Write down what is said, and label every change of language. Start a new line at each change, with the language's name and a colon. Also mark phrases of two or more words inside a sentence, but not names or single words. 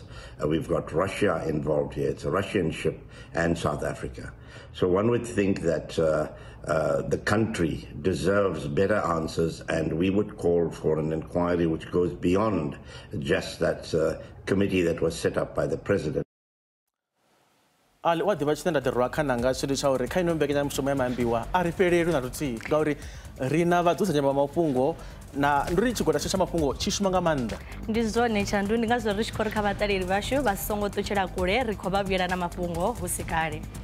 English: We've got Russia involved here. It's a Russian ship, and South Africa. So one would think that the country deserves better answers, and we would call for an inquiry which goes beyond just that committee that was set up by the president.
Venda: Ali wa ḓivha tshine nda ḓi rwa khana nga tshithu tsha uri kha ino mbekanyamushumo ya Maambiwa a ri fhelelwi na luthihi ngauri ri na vhadzusanya vha mafhungo na ndi ri tshigwada tsha mafhungo tshi shuma nga maanḓa. Ndi zwone Tshandu, ndi ngazwo ri tshi khou ri kha vhaṱaleli vhashu vha songo ṱutshela kule ri khou vha vhuyela na mafhungo hu si kale.